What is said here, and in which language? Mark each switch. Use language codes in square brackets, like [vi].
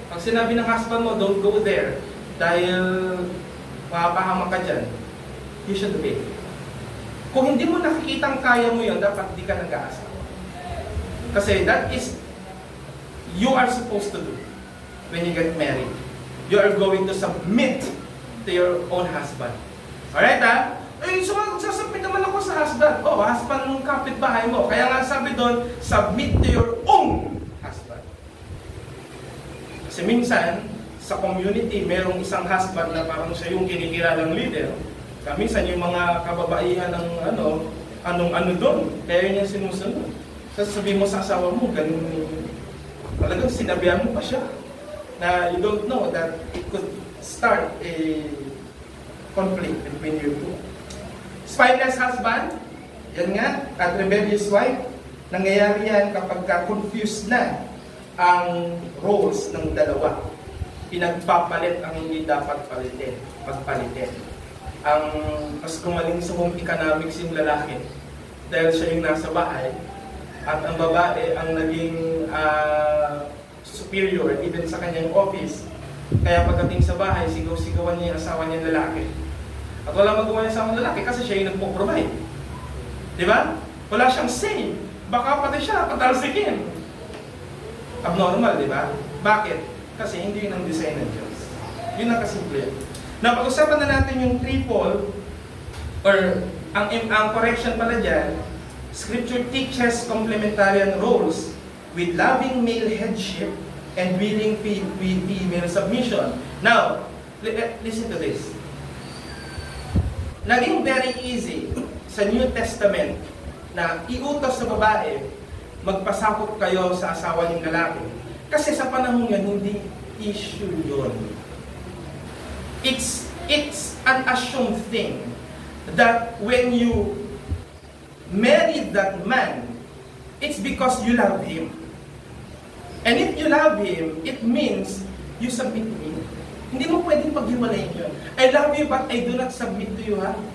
[tl] Pag sinabi ng husband mo, [en] don't go there, [tl] dahil mapahamak ka dyan, [en] you should obey. [tl] Kung hindi mo nakikitang kaya mo yun, dapat di ka nag-aasawa. Kasi [en] that is, you are supposed to do when you get married. You are going to submit to your own husband. [tl] Alright ha? Eh, so sasabit naman ako sa husband. Oh, husband ng kapitbahay mo. Kaya nga sabi doon, [en] submit to your own husband. [tl] Kasi minsan, sa community, merong isang husband na parang siya yung kinikilalang leader. Minsan yung mga kababaihan ng anong doon. Kaya yun yung sinusunod. Sasabihin mo sa asawa mo, ganun, talagang sinabihan mo pa siya. [en] Na you don't know that it could start a conflict between you two. [tl] Spineless husband, yan nga, at rebellious wife, nangyayari yan kapag confused na ang roles ng dalawa. Pinagpapalit ang hindi dapat pagpalitin. Ang mas kumaling sa home economics yung lalaki, dahil siya yung nasa bahay, at ang babae ang naging superior even sa kanyang office. Kaya pagdating sa bahay, sigaw-sigawan niya yung asawa niya lalaki. At wala magawa niya sa mga lalaki kasi siya yung nagpo-provide. Di ba? Wala siyang say. Baka pati siya patalsikin. Abnormal, di ba? Bakit? Kasi hindi yun ang design ng Diyos. Yun ang kasimple. Na pag-usapan na natin yung triple, or ang correction pala dyan, [en] Scripture teaches complementarian roles with loving male headship and willing female submission. Now, listen to this. [tl] Naging very easy sa New Testament na iutos sa babae, magpasakop kayo sa asawa ng lalaki. Kasi sa panahon yan, hindi issue yun. [en] It's an assumed thing that when you marry that man, it's because you love him. And if you love him, it means you submit to him. [tl] Hindi mo pwedeng paghiwalayin yun. [en] I love you but I do not submit to you, ha?